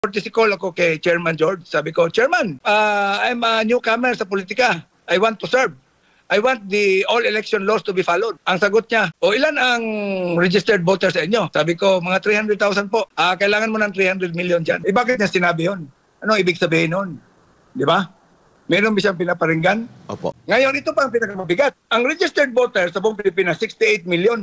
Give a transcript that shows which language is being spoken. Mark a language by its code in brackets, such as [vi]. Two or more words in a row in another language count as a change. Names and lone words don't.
[en] Courtesy call [tl] ako kay Chairman George. Sabi ko, [en] Chairman, I'm a newcomer [tl] sa politika. [en] I want to serve. I want the all election laws to be followed. [tl] Ang sagot niya, o ilan ang [en] registered voters [tl] sa inyo? Sabi ko, mga 300,000 po. Kailangan mo ng 300 million dyan. Bakit niya sinabi yun? Anong ibig sabihin nun? Di ba? Meron ba siyang pinaparinggan? Opo. Ngayon, ito pa ang pinakamabigat. Ang [en] registered voters [tl] sa buong Pilipinas, 68 million.